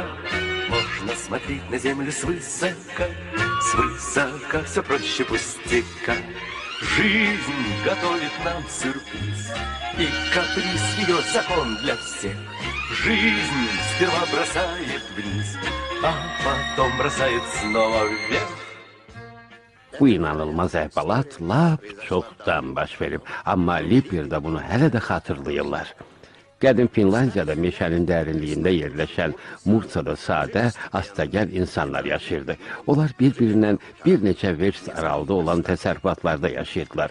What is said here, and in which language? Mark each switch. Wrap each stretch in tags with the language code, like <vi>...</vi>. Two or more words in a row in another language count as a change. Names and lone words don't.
<ru>Можно смотреть на землю свысока, все проще пустяка. Жизнь готовит нам сюрприз, и каприз ее закон для всех. Жизнь сперва бросает вниz, а потом бросает снова вверх.</ru> <az>Bu inanılmaz əhvalat lap çoxdan baş verib, amma Lipirdə bunu hələ də xatırlayırlar. Qədim Finlandiyada meşənin dərinliyində yerləşən Mursada sadə, astagəl insanlar yaşayırdı. Onlar bir-birindən bir neçə verst aralıda olan təsərrüfatlarda yaşayırdılar.</az>